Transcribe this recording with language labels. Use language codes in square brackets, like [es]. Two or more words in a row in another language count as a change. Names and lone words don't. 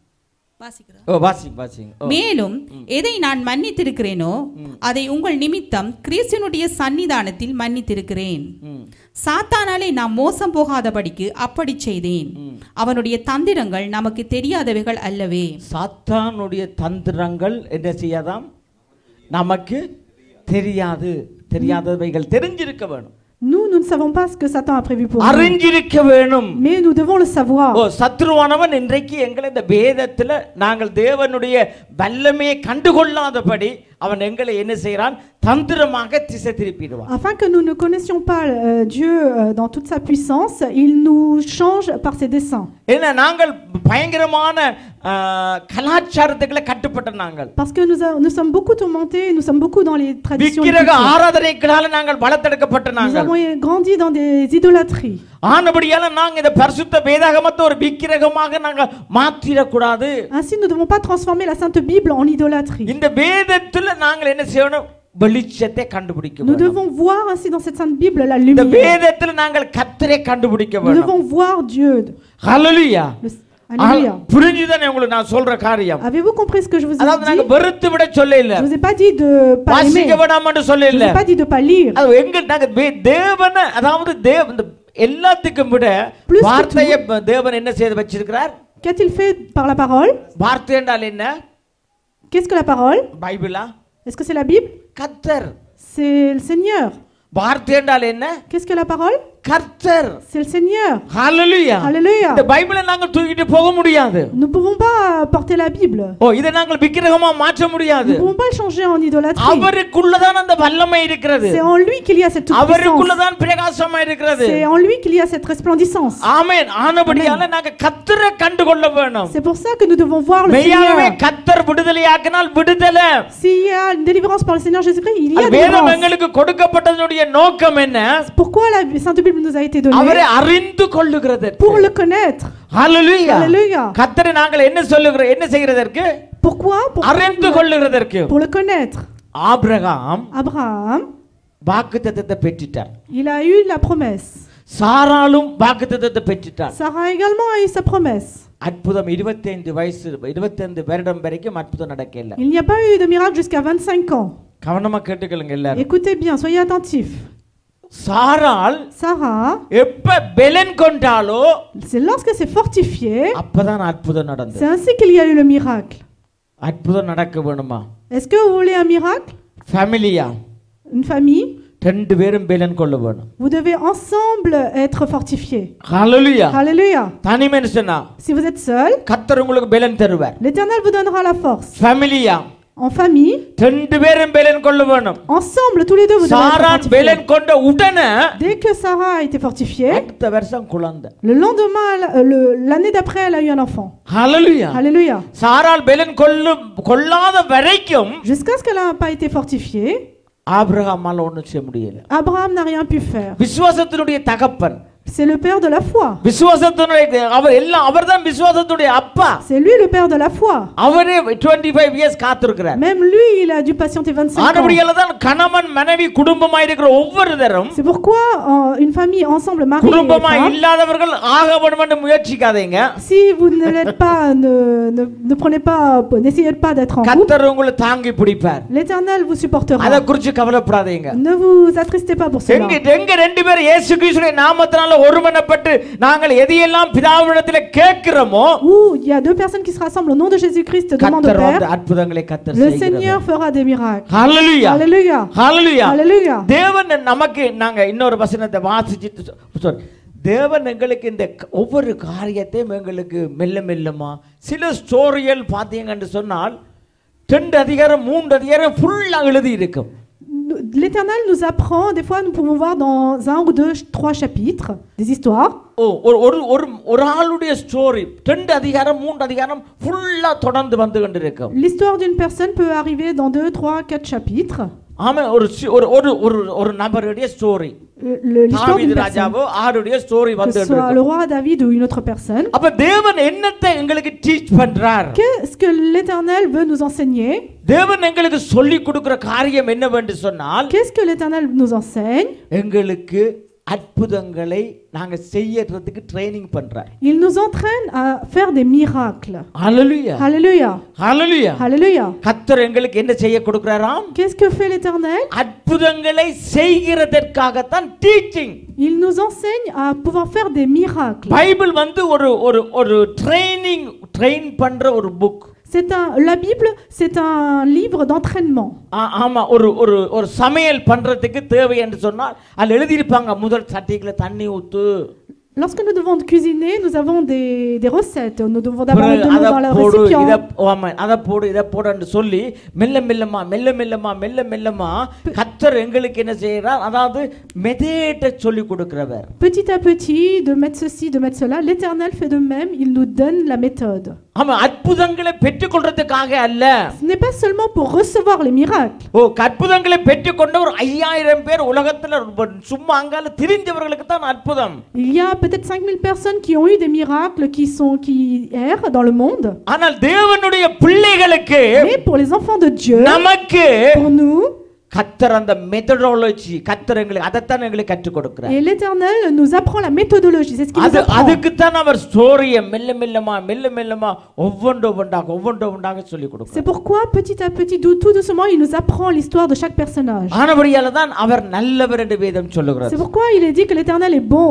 [ta] மேலும் எதை நான் மன்னித்திருக்கிறேனோ அதை உங்கள் நிமித்தம் கிறிஸ்துவினுடைய சன்னிதானத்தில் மன்னித்திருக்கிறேன். சாத்தானாலே நாம் மோசம் போகாதபடிக்கு அப்படி செய்தேன். அவனுடைய தந்திரங்கள் நமக்கு தெரியாதவைகள் அல்லவே. சாத்தானுடைய தந்திரங்கள் என்ன செய்யாதாம்? நமக்கு தெரியாதவைகள் தெரிஞ்சிருக்க வேணும். [fr] Nous ne savons pas ce que Satan a prévu pour nous. [ta] அறிஞ்சிருக்க வேணும். [fr] Mais nous devons le savoir. [ta] சத்ருவானவன் இன்றைக்கு எங்களை இந்த வேதத்துல நாங்கள் தேவனுடைய வல்லமையை கண்டுகொள்ளாதபடி அவன் எங்களை என்ன செய்றான்? தந்திரமாக திசை திருப்பிடுவான். [fr] Afin que nous ne connaissions pas Dieu dans toute sa puissance, il nous change par ses desseins. [ta] ஏன்னா நாங்கள் பயங்கரமான கலாச்சாரத்துக்குள்ள கட்டுப்பட்ட நாங்கள். [fr] Parce que nous sommes beaucoup tourmentés, nous sommes beaucoup dans les traditions. [ta] விக்கிரக ஆராதனைகளால நாங்கள் வளர்த்தெடுக்கப்பட்ட நாங்கள். [fr] Nous avons grandi dans des idolâtries. [ta] ஆனபடியால நாங்க இந்த பரிசுத்த வேதாகமத்தை ஒரு விக்கிரகமாக நாங்க மாத்திர கூடாது. [fr] Ainsi nous ne devons pas transformer la sainte Bible en idolâtrie. [ta] இந்த வேதத்துல நாங்கள் என்ன செய்யணும்? வெளிச்சத்தை கண்டுபிடிக்க [fr] Nous [ta] வேண்டும். [fr] devons voir ainsi dans cette sainte Bible la [ta] இந்த [fr] lumière. [ta] வேதத்தில் நாங்கள் கர்த்தரை கண்டுபிடிக்க [fr] Nous [ta] வேண்டும். [fr] devons voir Dieu. [ta] ஹalleluya. [fr] Alléluia. [ta] புரிஞ்சுதானே உங்களுக்கு நான் சொல்ற காரியம்? [fr] Avez-vous compris ce que je vous ai [ta] அதாவது நாங்க [fr] dit? [ta] வெறுத்து விட சொல்ல இல்ல. [fr] Je vous ai pas dit de pas aimer. [ta] வாசிக்க வேண்டாம்னு சொல்ல [fr] Je vous [ta] இல்ல. [fr] ai pas dit de pas lire. [ta] அது எங்க நாங்க தேவனை அதாவது இந்த எல்லாத்துக்கும் விட [fr] Plus que [ta] வார்த்தையை தேவன் என்ன செய்து வச்சிருக்கிறார்? [fr] Qu'a-t-il fait par la parole? [ta] வார்த்தை என்றால் என்ன? [fr] Qu'est-ce que la parole? [ta] பைபிளா? [fr] Est-ce que c'est la Bible? [ta] கர்த்தர். [fr] C'est le Seigneur. [ta] வார்த்தை என்றால் என்ன? [fr] Qu'est-ce que la parole? [ta] கர்த்தர். [fr] C'est le Seigneur. [ta] ஹalleluya. [fr] Alléluia. [ta] இந்த பைபிளை நாங்க தூக்கிட்டு போக முடியாது. [fr] Nous ne pouvons pas porter la Bible. [ta] ஓ இதை நாங்கள் விக்கிரகமா மாற்ற முடியாது. [fr] Nous ne pouvons pas le changer en idolâtrie. [ta] அவருக்குள்ளதான் அந்த வல்லமை இருக்கிறது. [fr] C'est en lui qu'il y a cette toute-puissance. [ta] அவருக்குள்ளதான் பிரகாசமா இருக்கிறது. [fr] C'est en lui qu'il y a cette resplendissance. [ta] ஆமென். ஆனபடியால நாங்க கர்த்தரை கண்டுகொள்ள வேணும். [fr] C'est pour ça que nous devons voir le [ta] மெய்யாகவே [fr] Seigneur. [ta] கர்த்தர் விடுதலையாக்கினால் விடுதலை. [fr] S'il y a une délivrance par le Seigneur Jésus-Christ, il y a [ta] வேதம் [fr] délivrance. [ta] எங்களுக்கு கொடுக்கப்பட்டதனுடைய நோக்கம் என்ன? [fr] Pourquoi la Sainte Bible nous a été donnée? [ta] அவரை அறிந்து கொள்ளுகிறதற்கு. [fr] Pour le connaître. [ta] ஹalleluya. [fr] Alléluia. [ta] கர்த்தரை நாங்கள் என்ன சொல்லுகிறோம்? என்ன செய்கிறதற்கு? [fr] Pourquoi? [ta] அறிந்து கொள்ளுகிறதற்கு. [fr] Pour le connaître. [ta] ஆபிரகாம் [fr] Abraham, [ta] வாக்குத்தத்தத்தை பெற்றிட்டார். [fr] il a eu la promesse. [ta] சாராளும் வாக்குத்தத்தத்தை பெற்றிட்டார். [fr] Sarah également a eu sa promesse. [ta] அற்புதம் 25 வருடம் வரைக்கும் அற்புதம் நடக்கல. [fr] Il n'y a pas eu de miracle jusqu'à 25 ans. [ta] கவனமா கேட்டுக்கொள்ளுங்க எல்லாரும். [fr] Écoutez bien, soyez attentifs. [ta] சாராள் [fr] Sarah, [ta] எப்ப பெலன் கொண்டாலோ [fr] c'est lorsqu'elle s'est fortifiée, [ta] அப்பதான் அற்புதம் நடந்தது. [fr] c'est ainsi qu'il y a eu le miracle. [ta] அற்புதம் நடக்க வேணுமா? [fr] Est-ce que vous voulez un miracle? [ta] ஃபேமிலியா [fr] Une famille? [ta] ரெண்டு பேரும் பெலன் கொள்ள வேணும். [fr] Vous devez ensemble être fortifiés. [ta] ஹalleluya. [fr] Alléluia. [ta] தனி மனுஷனா [fr] Si vous êtes seul, [ta] கர்த்தர் உங்களுக்கு பெலன் தருவார். [fr] l'Éternel vous donnera la force. [ta] ஃபேமிலியா [fr] En famille, [ta] ரெண்டு பேரும் பெலன் கொள்ள வேணும். [fr] ensemble, tous les deux, vous devez être [ta] சாரான் [fr] fortifiés. [ta] பெலன் கொண்ட உடனே [fr] Dès que Sarah a été fortifiée, [ta] அடுத்த வருஷம் குழந்தை. [fr] le lendemain, l'année d'après, elle a eu un enfant. [ta] ஹalleluya. [fr] Alléluia. [ta] சாராள் பெலன் கொள்ளாத வரைக்கும் [fr] Jusqu'à ce qu'elle n'a pas été fortifiée, [ta] ஆபிரகாமால ஒண்ணும் செய்ய முடியல. [fr] Abraham n'a rien pu faire. [ta] விசுவாசத்தினுடைய தகப்பன். [fr] C'est le père de la foi. [ta] விசுவாசத்தினுடைய அவர்தான் விசுவாசத்தினுடைய அப்பா. [fr] C'est lui le père de la foi. [ta] அவரே 25 years காத்திருக்கிறார். [fr] Même lui, il a dû patienter 25 ans. [ta] ஆனபடியால தான் கணவன் மனைவி குடும்பமாய் இருக்கிற ஒவ்வொருத்தரும் [fr] C'est pourquoi une famille ensemble, mari et [ta] குடும்பமாய் [fr] femme, [ta] இல்லாதவர்கள் ஆக வேண்டும் என்று முயற்சிக்காதீங்க. [fr] si vous ne l'êtes pas, ne prenez pas, n'essayez pas d'être en couple. [ta] கர்த்தர் உங்களை தாங்கி பிடிப்பார். [fr] L'Éternel vous supportera. [ta] அத குறித்து கவலைப்படாதீங்க. [fr] Ne vous attristez pas pour cela. [ta] எங்க ரெண்டு பேர் இயேசு கிறிஸ்துவின் நாமத்தினால ஒருமனப்பட்டு நாங்கள் எதையெல்லாம் பிதாவினிடத்தில் கேட்கிறோமோ [fr] Où il y a deux personnes qui se rassemblent au nom de Jésus-Christ, demandent au [ta] கர்த்தர் அந்த [fr] Père. [ta] அற்புதங்களை கர்த்தர் [fr] Le [ta] செய்கிறார். [fr] Seigneur fera des miracles. [ta] ஹalleluya. [fr] Alléluia. [ta] ஹalleluya. [fr] Alléluia. [ta] தேவன் நமக்கு நாங்க இன்னொரு வசனத்தை வாசிச்சிட்டு தேவன் எங்களுக்கு இந்த ஒவ்வொரு காரியத்தையும் எங்களுக்கு மெல்ல மெல்லமா சில ஸ்டோரிகள் பார்த்தீங்கன்னு சொன்னால் 2 அதிகாரம் 3 அதிகாரம் ஃபுல்லா எழுதி இருக்கும். [fr] L'Éternel nous apprend, des fois nous pouvons voir dans 1 ou 2, 3 chapitres, des histoires. [ta] ஒரு ஆளுடைய ஸ்டோரி 2 அதிகாரம் 3 அதிகாரம் ஃபுல்லா தொடர்ந்து வந்து கொண்டிருக்கும். [fr] L'histoire d'une personne peut arriver dans 2, 3, 4 chapitres. [ta] ஆமா ஒரு நபருடைய ஸ்டோரி. [fr] L'histoire d'une personne. [ta] ராஜாவோ ஆருடைய ஸ்டோரி வந்து [fr] Que ce soit le roi David ou une autre personne. [ta] அப்ப தேவன் என்னத்தை எங்களுக்கு டீச் பண்றார்? [fr] Qu'est-ce que l'Éternel veut nous enseigner? [ta] தேவன் எங்களுக்கு சொல்லி கொடுக்கிற காரியம் என்னவென்று சொன்னால் [fr] Qu'est-ce que l'Éternel nous enseigne? [ta] எங்களுக்கு அற்புதங்களை நாங்க செய்யறதுக்கு ட்ரெய்னிங் பண்றார். [fr] Il nous entraîne à faire des miracles. [ta] ஹalleluya. [fr] Alléluia. [ta] ஹalleluya. [fr] Alléluia. [ta] கர்த்தர் எங்களுக்கு என்ன செய்ய கொடுக்கிறாராம்? [fr] Qu'est-ce que fait l'Éternel? [ta] அற்புதங்களை செய்கிறதற்காக தான் டீச்சிங். [fr] Il nous enseigne à pouvoir faire des miracles. [ta] பைபிள் வந்து ஒரு ட்ரெயின் பண்ற ஒரு புக். [fr] La Bible, c'est un livre d'entraînement. [ta] ஆமா ஒரு சமையல் பண்றதுக்கு தேவை என்று சொன்னால் அதுல எழுதி இருப்பாங்க முதல் சட்டிக்குள்ள தண்ணி ஊத்து. [fr] Lorsque nous devons cuisiner, nous avons des recettes. Nous devons d'abord mettre de l'eau dans le récipient. [ta] அத போடு இத போடுன்னு சொல்லி மெல்ல மெல்லமா கர்த்தர் எங்களுக்கு என்ன செய்யறார்? அதாவது மெத்தேட்டை சொல்லி கொடுக்கிறவர். [fr] Petit à petit, de mettre ceci, de mettre cela, l'Éternel fait de même, il nous donne la méthode. [ta] ஆமா அற்புதங்களை பெற்றுக்கொள்றதுக்காக அல்ல. [fr] Ce n'est pas seulement pour recevoir les miracles. [ta] அற்புதங்களை பெற்றுக்கொண்ட ஒரு 5000 பேர் உலகத்துல சும்மா அங்கால திரிஞ்சவர்களுக்கு தான் அற்புதம். [fr] Il y a peut-être 5000 personnes qui ont eu des miracles, qui errent dans le monde. [ta] ஆனால் தேவனுடைய பிள்ளைகளுக்கு, [fr] mais pour les enfants de Dieu, [ta] நமக்கு [fr] pour nous, [ta] கர்த்தர் அந்த மெத்தடாலஜி கர்த்தர் எங்களுக்கு அதைத்தான் எங்களுக்கு கற்றுக் கொடுக்கிறார். [fr] Et l'Éternel nous apprend la méthodologie, c'est ce qu'il nous apprend. [ta] அதுக்கு தான் அவர் ஸ்டோரியை மெல்ல மெல்லமா ஒவ்வொன்றாக சொல்லி கொடுக்கிறார். [fr] C'est pourquoi petit à petit, tout doucement, il nous apprend l'histoire de chaque personnage. [ta] ஆனபடியால தான் அவர் நல்லவர் என்று வேதம் சொல்லுகிறது. [fr] C'est pourquoi il est dit que l'Éternel est bon.